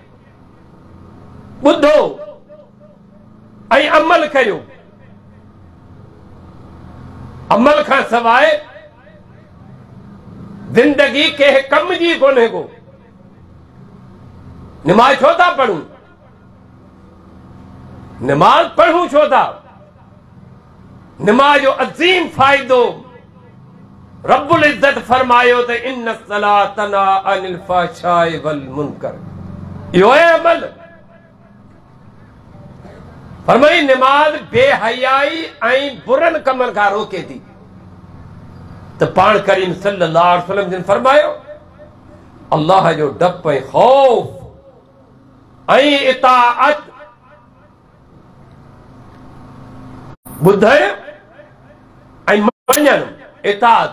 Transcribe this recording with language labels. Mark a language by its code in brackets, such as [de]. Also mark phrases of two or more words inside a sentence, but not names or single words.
[sd] ॿुधो ऐं अमल कयो, अमल खां सवाइ ज़िंदगी कंहिं कम जी कोन्हे को। निमाज़ छो था पढ़ूं? निमाज़ पढ़ूं छो था? निमाज़ जो अज़ीम फ़ाइदो [ar] رب العزة [sd] फरमायो त [ar] إن الصلاة تنهى عن الفحشاء والمنكر, [sd] इहो आहे अमल। फरमाई निमाज़ बेहयाई ऐं बुरनि कमनि खां रोके थी। त पाण करीम [ar] صلى الله عليه وسلم [sd] जिन फरमायो, अल्लाह जो डप ऐं ख़ौफ़ ऐं इताअत, ॿुधण ऐं मञण, इताअत।